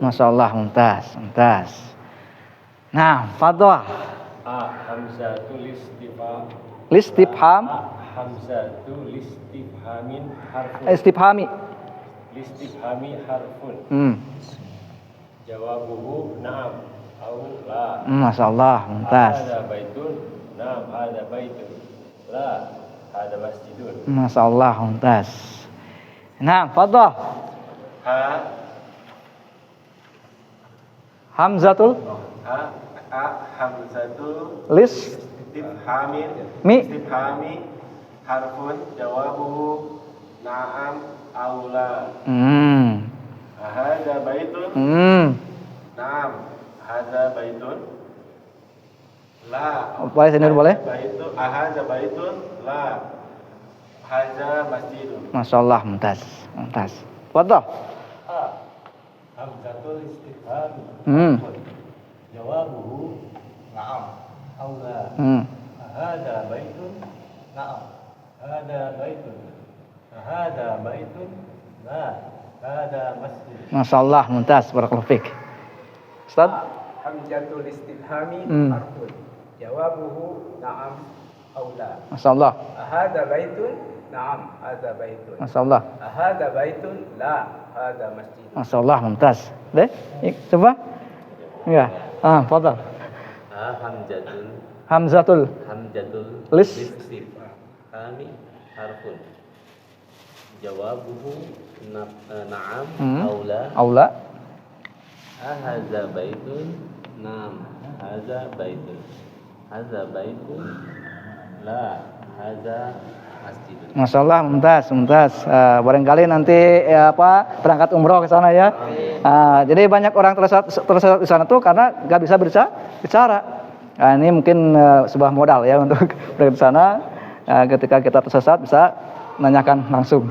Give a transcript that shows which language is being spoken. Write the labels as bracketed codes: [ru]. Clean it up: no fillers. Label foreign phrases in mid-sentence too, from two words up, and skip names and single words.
[ar] ما شاء الله، ممتاز. Nah، تفضل. Hamzatul Listifham. همزة الاستفهام حرف. الاستفهام حرف. جوابه نعم أو لا. ما شاء الله، ممتاز. أهذا بيت. نعم، أهذا بيت. لا، أهذا مسجد. ما شاء الله، ممتاز. Nah، تفضل. Hamzatul Hamzatul listifhami حرف. جوابه نعم أو لا. هذا بيت. نعم, هذا بيت. La. [id] Boleh sini boleh? [ar] هذا بيت. لا. هذا مسجد. Masyaallah, ممتاز. تفضل. همزة الاستفهام. جوابه نعم أو لا. هذا بيت. نعم. هذا بيت. هذا بيت. لا. هذا مسجد. Masyaallah, ممتاز. بارك الله فيك. Ustaz? همزة الاستفهام حرف. جوابه نعم أو لا. Masyaallah. أهذا بيت؟ نعم, هذا بيت. Masyaallah. أهذا بيت؟ لا، هذا مسجد. ما شاء الله، ممتاز. [id] Deh, coba. [ar] يا. تفضل. همزة لس. كامي حرف. جوابه نعم أو لا. Aula. هذا بيت. نعم. هذا بيت. هذا بيت. لا. هذا مسجد. Masyaallah, mumtaz. [id] Barangkali nanti berangkat umroh ke sana ya. Jadi banyak orang tersesat di sana tuh karena nggak bisa bicara. Nah, ini mungkin sebuah modal ya untuk berangkat ke sana. Ketika kita tersesat bisa menanyakan langsung.